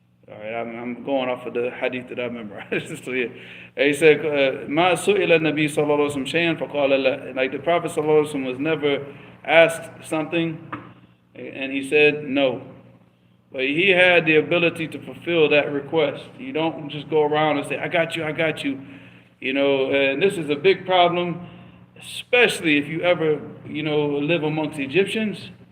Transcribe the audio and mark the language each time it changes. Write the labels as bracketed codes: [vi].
[en] All right, I'm going off of the hadith that I memorized. So yeah, he said [ar] ما سئل النبي صلى الله عليه وسلم شيئا فقال لا. [en] Like the Prophet صلى الله عليه وسلم was never asked something and he said no. But he had the ability to fulfill that request. You don't just go around and say, I got you. You know, and this is a big problem, especially if you ever, live amongst Egyptians.